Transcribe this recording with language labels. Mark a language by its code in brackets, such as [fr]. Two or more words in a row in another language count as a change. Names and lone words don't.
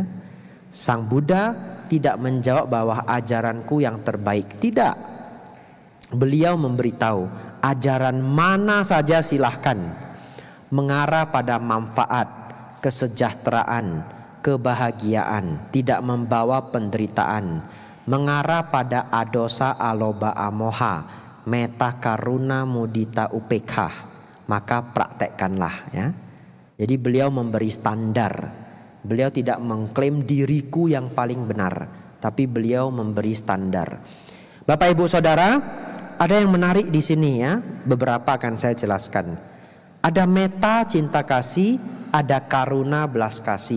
[id] Sang Buddha tidak menjawab bahwa ajaranku yang terbaik, tidak. Beliau memberitahu ajaran mana saja silahkan, mengarah pada manfaat, kesejahteraan, kebahagiaan, tidak membawa penderitaan, mengarah pada [pi] adosa, aloba, amoha, meta, karuna, mudita, upekha, [id] maka praktekkanlah, ya. Jadi beliau memberi standar. Beliau tidak mengklaim diriku yang paling benar, tapi beliau memberi standar. Bapak Ibu Saudara, ada yang menarik di sini, ya. Beberapa akan saya jelaskan. Ada meta, cinta kasih, ada karuna, belas kasih.